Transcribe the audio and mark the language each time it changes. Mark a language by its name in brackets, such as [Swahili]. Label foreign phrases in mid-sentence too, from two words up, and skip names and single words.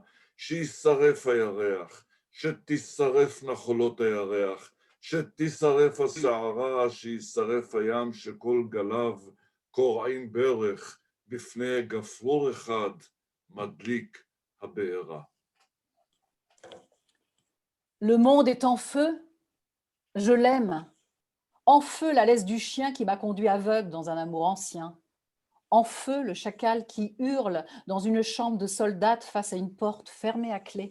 [Hebrew] שישרף הירח, שתשרף נחולות הירח, שתשרף הסערה, שישרף הים שכל גליו קורעים ברך בפני גפרור אחד מדליק הבארה. [French] Le monde est en feu, je l'aime. En feu la laisse du chien qui m'a conduit aveugle dans un amour ancien. En feu le chacal qui hurle dans une chambre de soldate face à une porte fermée à clé.